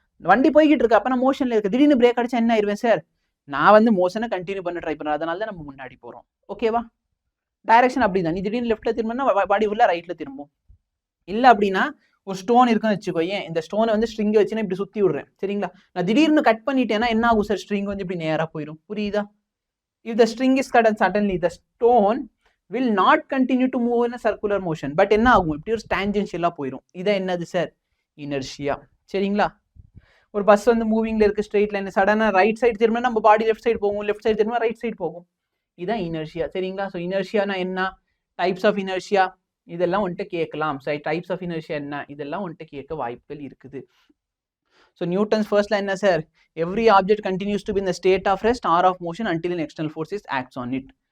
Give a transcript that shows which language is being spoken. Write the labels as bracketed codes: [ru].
[ta] வண்டி போய்கிட்டு இருக்கு, அப்ப நான் மோஷன்ல இருக்கு. திடீர்னு பிரேக் அடிச்சா என்ன ஆயிருவேன் சார்? நான் வந்து மோஷனை கண்டினியூ பண்ண ட்ரை பண்றேன். அதனால தான் நம்ம முன்னாடி போறோம். ஓகேவா? டைரக்ஷன் அப்படிதான். நீ திடீர்னு லெஃப்ட்ல திரும்பினா பாடி ஃபுல்லா ரைட்ல திரும்பும். இல்ல அப்படின்னா ஒரு ஸ்டோன் இருக்குன்னு வச்சுக்கோ, ஏன் இந்த ஸ்டோனை வந்து ஸ்ட்ரிங் வச்சுன்னா இப்படி சுத்தி விடுறேன். சரிங்களா? நான் திடீர்னு கட் பண்ணிட்டேன்னா என்ன ஆகும் சார்? ஸ்ட்ரிங் வந்து இப்படி நேரா போயிடும். புரியுதா? [en] If the string is cut and suddenly the stone will not continue to move in a circular motion, but [ta] என்ன ஆகும்? இப்படி ஒரு tangential போயிடும். இதான் என்னது சார்? இனர்ஷியா. சரிங்களா? ஒரு பஸ் வந்து மூவிங்ல இருக்கு ஸ்ட்ரெயிட் லைன், சடனா ரைட் சைடு திரும்பினா நம்ம பாடி லெஃப்ட் சைடு போகும், லெஃப்ட் சைடு திரும்பினா ரைட் சைடு போகும். இதுதான் இனர்ஷியா. சரிங்களா? ஸோ இனர்ஷியானா என்ன, டைப்ஸ் ஆஃப் இனர்ஷியா, இதெல்லாம் வந்துட்டு கேட்கலாம். டைப்ஸ் ஆஃப் இனர்ஷியா என்ன, இதெல்லாம் வந்துட்டு கேட்க வாய்ப்புகள் இருக்குது. ஸோ நியூட்டன்ஸ் ஃபர்ஸ்ட்ல என்ன sir, [en] Every object continues to be in the state of rest or of motion until an external force is acts on it.